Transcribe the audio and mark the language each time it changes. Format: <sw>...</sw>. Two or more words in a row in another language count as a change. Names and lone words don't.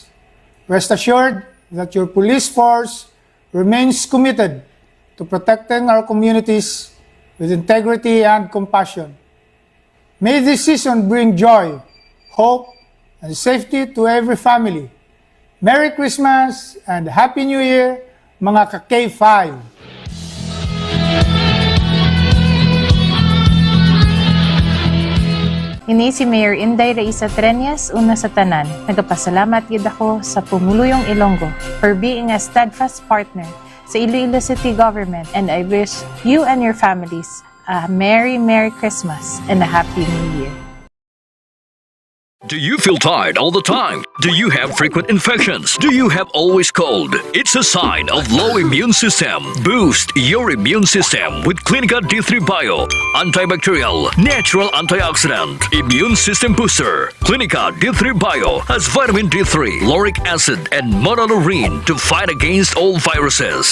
<en>Rest assured that your police force remains committed to protecting our communities with integrity and compassion. May this season bring joy, hope, and safety to every family. Merry Christmas and Happy New Year,</en> <hil>mga ka-K5! Ini si Mayor Inday Raiza Trenes, una sa tanan. Nagapasalamat yun ako sa Pumuluyong Ilonggo</hil> <en>for being a steadfast partner sa Iloilo City Government, and I wish you and your families a Merry Christmas and a Happy New Year. Do you feel tired all the time? Do you have frequent infections? Do you have always cold? It's a sign of low immune system. Boost your immune system with Clinica D3 Bio. Antibacterial, natural antioxidant, immune system booster. Clinica D3 Bio has vitamin D3, lauric acid, and monolurine to fight against all viruses.</en>